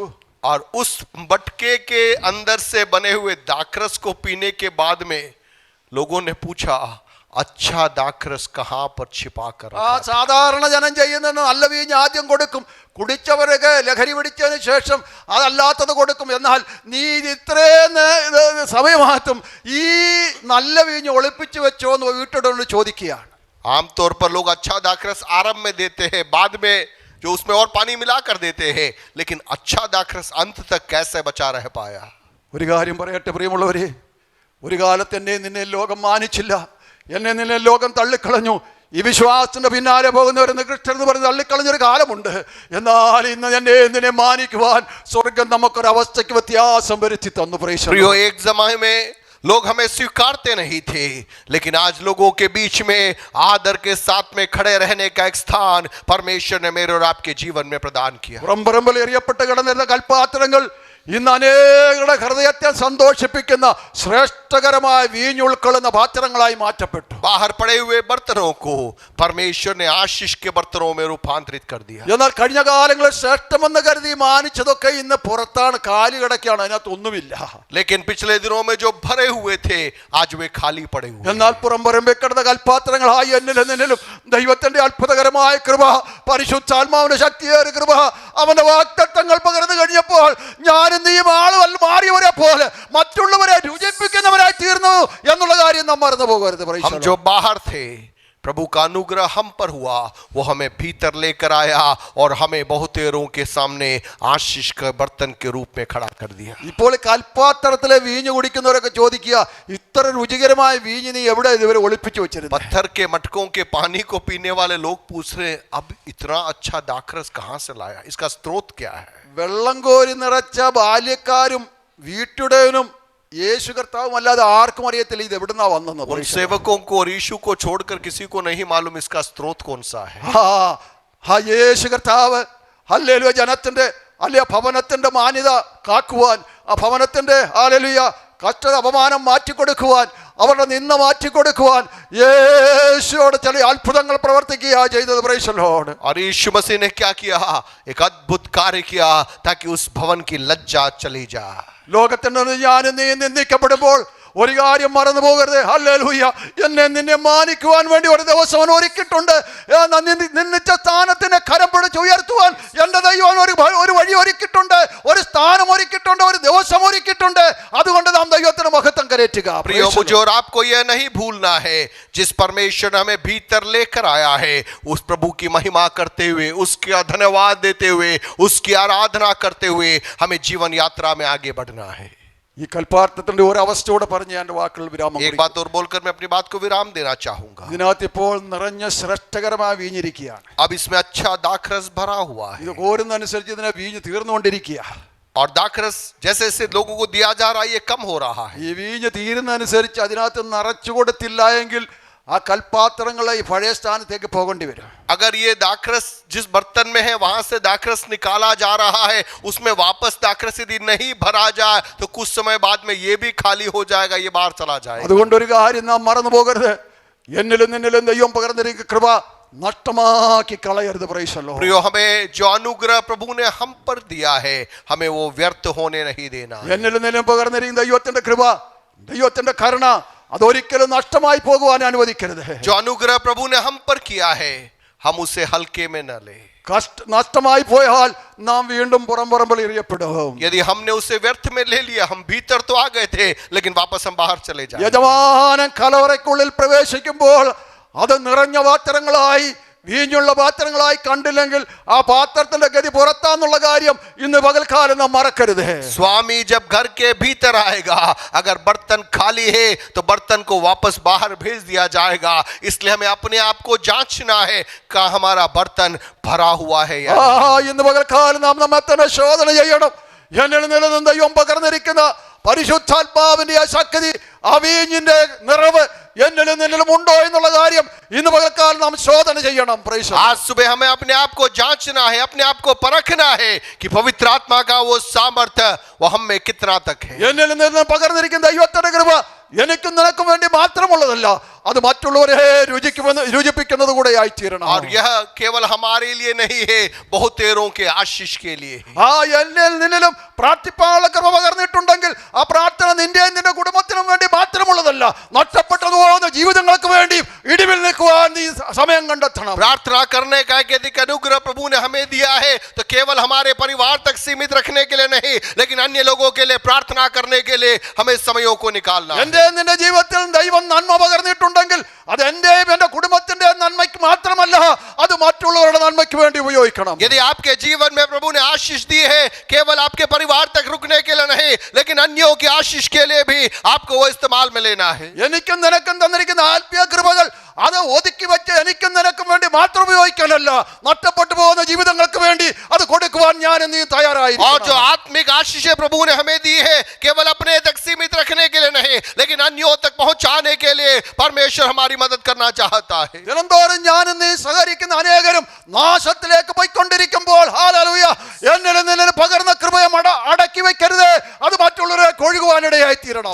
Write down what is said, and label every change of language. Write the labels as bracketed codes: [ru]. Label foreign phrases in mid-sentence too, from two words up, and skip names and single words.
[hi] और उस मटके के अंदर से बने हुए दाखरस को पीने के बाद में लोगों ने पूछा, अच्छा दाखरस कहां पर छिपा कर [ml] ആ സാധാരണ ജനം ചെയ്യുന്ന നല്ല വീഞ്ഞ് ആദ്യം കൊടുക്കും, കുടിച്ചവരൊക്കെ ലഹരി പിടിച്ചതിന് ശേഷം അതല്ലാത്തത് കൊടുക്കും. എന്നാൽ നീ ഇത്രയും സമയമാറ്റും ഈ നല്ല വീഞ്ഞ് ഒളിപ്പിച്ചു വെച്ചോ എന്ന് വീട്ടിടോട് ചോദിക്കുകയാണ്. [hi] आमतौर पर लोग अच्छा दाखरस आरंभ में देते हैं, बाद में जो उसमें और पानी मिला कर देते हैं, लेकिन अच्छा दाखरस अंत तक कैसे बचा रह पाया? [ml] ഒരു കാര്യം പറയട്ടെ പ്രിയമുള്ളവരെ, ഒരു കാലത്ത് എന്നെ നിന്നെ ലോകം മാനിച്ചില്ല, എന്നെ നിന്നെ ലോകം തള്ളിക്കളഞ്ഞു. ഈ വിശ്വാസത്തിന്റെ പിന്നാലെ പോകുന്നവരെന്ന് ക്രിസ്ത്യൻ എന്ന് പറഞ്ഞ് തള്ളിക്കളഞ്ഞൊരു കാലമുണ്ട്. എന്നാൽ ഇന്ന് നിന്നെ മാനിക്കുവാൻ സ്വർഗം നമുക്കൊരവസ്ഥയ്ക്ക് വ്യത്യാസം വരുത്തി തന്നു. [hi] प्रियो, एक जमाने में लोग हमें स्वीकारते नहीं थे, लेकिन आज लोगों के बीच में आदर के साथ में खड़े रहने का एक स्थान परमेश्वर ने मेरे और आपके जीवन में प्रदान किया. [ml] പുറംപറമ്പിൽ എറിയപ്പെട്ട് കിടന്നിരുന്ന കൽപ്പാത്രങ്ങൾ ഇന്ന് അനേകരുടെ ഹൃദയത്തെ സന്തോഷിപ്പിക്കുന്ന ശ്രേഷ്ഠകരമായ വീഞ്ഞുൾക്കൊള്ളുന്ന പാത്രങ്ങളായി മാറ്റപ്പെട്ടു. [hi] बाहर पड़े हुए बर्तनों को परमेश्वर ने आशीष के बर्तनों में रूपांतरित कर दिया. [ml] എന്നാൽ കഴിഞ്ഞ കാലങ്ങളിൽ ശ്രേഷ്ഠമെന്ന് കരുതി മാനിച്ചതൊക്കെ ഇന്ന് പുറത്താണ്, കാലുകിടക്കാണ്, അതിനകത്ത് ഒന്നുമില്ല. [hi] लेकिन पिछले दिनों में जो भरे हुए थे आज वे खाली पड़े हुए. [ml] എന്നാൽ പുറംപറമ്പിൽ കിടന്ന കൽപ്പാത്രങ്ങളായി എന്നിലും നിന്നിലും ദൈവത്തിന്റെ അത്ഭുതകരമായ കൃപ, പരിശുദ്ധാത്മാവിന്റെ ശക്തിയേറിയ കൃപ, അവന്റെ വാഗ്ദത്തങ്ങൾ പകർന്നു കഴിഞ്ഞപ്പോൾ ഞാൻ നീയും ആളുകൾ മാറിയവരെ പോലെ മറ്റുള്ളവരെ രുചിപ്പിക്കുന്നവരായി തീർന്നു എന്നുള്ള കാര്യം നാം മറന്നു പോകരുത്. [hi] हम जो बाहर थे, प्रभु का अनुग्रह हम पर हुआ, वो हमें भीतर लेकर आया और हमें बहुतेरों के सामने आशीष के बर्तन के रूप में खड़ा कर दिया. [ml] ഇപ്പോൾ കൽപ്പാത്രത്തിലെ വീഞ്ഞ് കുടിക്കുന്നവരൊക്കെ ചോദിക്കുക, ഇത്ര രുചികരമായ വീഞ്ഞ് നീ എവിടെ ഇതുവരെ ഒളിപ്പിച്ചു വെച്ചിരുന്നു? [hi] पत्थर के मटकों के पानी को पीने वाले लोग पूछ रहे, अब इतना अच्छा दाखरस कहाँ से लाया, इसका स्रोत क्या है? [ml] വെള്ളം കോരി നിറച്ച ബാല്യക്കാരും വീട്ടുടയനും യേശു കർത്താവും അല്ലാതെ ആർക്കും അറിയത്തില്ല ഇത് എവിടുന്നാ വന്നെന്ന്. [hi] उन सेवकों को और यीशु को छोड़कर किसी को नहीं मालूम इसका स्रोत कौन सा है. [ml] യേശു കർത്താവ് ഹല്ലേലൂയ ജനത്തിന്റെ അല്ലെ ഭവനത്തിന്റെ മാന്യത കാക്കുവാൻ, ആ ഭവനത്തിന്റെ ഹല്ലേലൂയ കഷ്ടത അപമാനം മാറ്റിക്കൊടുക്കുവാൻ, അവരുടെ നിന്ന മാറ്റിക്കൊടുക്കുവാൻ യേശുവോട് ചില അത്ഭുതങ്ങൾ പ്രവർത്തിക്കുക ചെയ്തത്. [en] Praise the Lord. [hi] और यीशु मसीह ने क्या किया? एक अद्भुत कार्य किया ताकि उस भवन की लज्जा चली जाए. [ml] ലോകത്തിന്റെ ഞാൻ നീ നിന്ദിക്കപ്പെടുമ്പോൾ ഒരു കാര്യം മറന്നു പോകരുത്. ഹല്ലേലൂയ, എന്നെ നിന്നെ മാനിക്കുവാൻ വേണ്ടി ഒരു ദിവസം അവൻ ഒരുക്കിയിട്ടുണ്ട്. നിന്നിച്ച സ്ഥാനത്തിനെ കരം പിടിച്ച് ഉയർത്തുവാൻ എന്റെ ദൈവം ഒരു വഴി ഒരുക്കിയിട്ടുണ്ട്, ഒരു സ്ഥാനം ഒരുക്കിയിട്ടുണ്ട്, ഒരു ദിവസം ഒരുക്കിയിട്ടുണ്ട്. അതുകൊണ്ട് നാം ദൈവത്തിന് മഹത്വം കരേറ്റുക. [hi] प्रिय, मुझे और आपको यह नहीं भूलना है, जिस परमेश्वर ने हमें भीतर लेकर आया है, उस प्रभु की महिमा करते हुए, उसका धन्यवाद देते हुए, उसकी आराधना करते हुए हमें जीवन यात्रा में आगे बढ़ना है. [ml] ഈ കൽപ്പാത്രത്തിന്റെ ഒരു അവസ്ഥയോടെ പറഞ്ഞ് ഞാൻ വാക്കുകൾ വിരാമം. [hi] एक बात और बोलकर मैं अपनी बात को विराम देना चाहूंगा. [ml] ഇതിനകത്ത് ഇപ്പോൾ നിറഞ്ഞ ശ്രേഷ്ഠകരമായ വീഞ്ഞിരിക്കുകയാണ്. [hi] अब इसमें अच्छा दाखरस भरा हुआ है [ml] ഇത് കോരുന്നതനുസരിച്ച് ഇതിനെ വീഞ്ഞ് തീർന്നുകൊണ്ടിരിക്കുക. [hi] और दाखरस जैसे जैसे लोगों को दिया जा रहा है ये कम हो रहा है. [ml] ഈ വീഞ്ഞ് തീരുന്നതനുസരിച്ച് അതിനകത്ത് നിറച്ചു കൊടുത്തില്ല എങ്കിൽ ആ കൽപ്പാത്രങ്ങളെ ഈ പഴയ സ്ഥാനത്തേക്ക് പോകേണ്ടി വരും. [hi] अगर ये दाखरस जिस बर्तन में है वहां से दाखरस निकाला जा रहा है, उसमें वापस दाखरस यदि नहीं भरा जाए तो कुछ समय बाद में ये भी खाली हो जाएगा, ये बाहर चला जाएगा. [ml] അതുകൊണ്ട് ഒരു കാര്യം നാം മറന്നു പോകരുത്, എന്നിലും നിന്നിലും ദൈവം പകർന്നിരിക്കുന്ന കൃപ നഷ്ടമാക്കി കളയരുത്. [en] Praise the Lord. [hi] प्रियो, हमें जो अनुग्रह प्रभु ने हम पर दिया है हमें वो व्यर्थ होने नहीं देना. [ml] എന്നിലും നിന്നിലും പകർന്നിരിക്കുന്ന ദൈവത്തിന്റെ കൃപ, ദൈവത്തിന്റെ കരുണ അതൊരിക്കലും നഷ്ടമായി പോകുവാൻ അനുവദിക്കരുത്. [hi] जो अनुग्रह प्रभु ने हम पर किया है हम उसे हल्के में न ले. [ml] നഷ്ടമായി പോയാൽ നാം വീണ്ടും പുറംപറമ്പിൽ എറിയപ്പെടും. [hi] यदि हमने उसे व्यर्थ में ले लिया, हम भीतर तो आ गए थे लेकिन वापस हम बाहर चले जाए. [ml] യജമാനൻ കലവറയ്ക്കുള്ളിൽ പ്രവേശിക്കുമ്പോൾ അത് നിറഞ്ഞ പാത്രങ്ങളായി വീഞ്ഞുള്ള പാത്രങ്ങളായി കണ്ടില്ലെങ്കിൽ ആ പാത്രത്തിന്റെ ഗതി പുറത്താന്നുള്ള കാര്യം ഇന്ന് പകൽക്കാലം നാം മറക്കരുത്. [hi] स्वामी जब घर के भीतर आएगा, अगर बर्तन खाली है तो बर्तन को वापस बाहर भेज दिया जाएगा. इसलिए हमें अपने आप को जांचना है कि हमारा बर्तन भरा हुआ है या [ml] ഇന്ന് പകൽക്കാലം നാം നമ്മെ തന്നെ ശോധന ചെയ്യണം. എന്നിൽ നിന്നും ദൈവം പകർന്നിരിക്കുന്ന പരിശുദ്ധാത്മാവിന്റെ ആ ശക്തി, ആ വീഞ്ഞിന്റെ നിറവ് എന്നിലും നിന്നിലും ഉണ്ടോ എന്നുള്ള കാര്യം ഇന്ന് പകൽക്കാലം നാം ശോധന ചെയ്യണം. പ്രൈസ്. [hi] आज सुबह हमें अपने आप को जांचना है, अपने आप को परखना है कि पवित्र आत्मा का वो सामर्थ्य वो हम में कितना तक है. [ml] എന്നിൽ നിന്ന് പകർന്നിരിക്കുന്ന ദൈവത്തിന്റെ കൃപ എനിക്കും നിനക്കും വേണ്ടി മാത്രമുള്ളതല്ല, അത് മറ്റുള്ളവരെ രുചിപ്പിക്കുന്നത് കൂടെ ആയിത്തീരണം. [hi] और यह केवल हमारे लिए नहीं है, बहुतेरों के आशीष के लिए है. [ml] ആ എന്നിൽ നിന്നിലും പ്രാർത്ഥിപ്പാനുള്ള കൃപ പകർന്നിട്ടുണ്ടെങ്കിൽ ആ പ്രാർത്ഥന നിന്റെയും നിന്റെ കുടുംബത്തിനും വേണ്ടി മാത്രമുള്ളതല്ല, നഷ്ടപ്പെട്ടു പോകുന്ന ജീവിതങ്ങൾക്ക് വേണ്ടി ഇടിവിൽ നിൽക്കുവാൻ നീ സമയം കണ്ടെത്തണം. [hi] प्रार्थना करने का यदि अनुग्रह प्रभु ने हमें दिया है तो केवल हमारे परिवार तक सीमित रखने के लिए नहीं, लेकिन अन्य लोगों के लिए प्रार्थना करने के लिए हमें समयों को निकालना. [ml] നിന്റെ ജീവിതത്തിൽ ദൈവം നന്മ പകർന്നിട്ടുണ്ടെങ്കിൽ അത് എന്റെയും എന്റെ കുടുംബത്തിന്റെ നന്മയ്ക്ക് മാത്രമല്ല, അത് മറ്റുള്ളവരുടെ നന്മയ്ക്ക് വേണ്ടി ഉപയോഗിക്കണം. [hi] यदि आपके जीवन में प्रभु ने आशीष दी है, केवल आपके परिवार तक रुकने के लिए नहीं, लेकिन अन्यों की आशीष के लिए भी आपको वो इस्तेमाल में लेना है. [ml] എനിക്കും നിനക്കും തന്നിരിക്കുന്ന ആത്മീയ കൃപകൾ അത് ഒതുക്കി വെച്ച് എനിക്കും നിനക്കും വേണ്ടി മാത്രം ഉപയോഗിക്കാനല്ല, നഷ്ടപ്പെട്ടു പോകുന്ന ജീവിതങ്ങൾക്ക് വേണ്ടി അത് കൊടുക്കുവാൻ ഞാൻ നീ और തയ്യാറായിരിക്കണം. [hi] जो आत्मिक आशीषें प्रभु ने हमें दी है, केवल अपने तक सीमित रखने के लिए नहीं, लेकिन अन्यों तक पहुंचाने के लिए परमेश्वर हमारी मदद करना चाहता है. [ml] ദിനംതോറും ഞാനും നീ സഹകരിക്കുന്ന അനേകരും നാശത്തിലേക്ക് പോയിക്കൊണ്ടിരിക്കുമ്പോൾ ഹല്ലേലൂയ, എന്നിൽ നിന്നിൽ പകർന്ന കൃപയെ അടക്കി വെക്കരുത്, അത് മറ്റുള്ളവരെ കൊഴുകുവാനിടയായി തീരണം.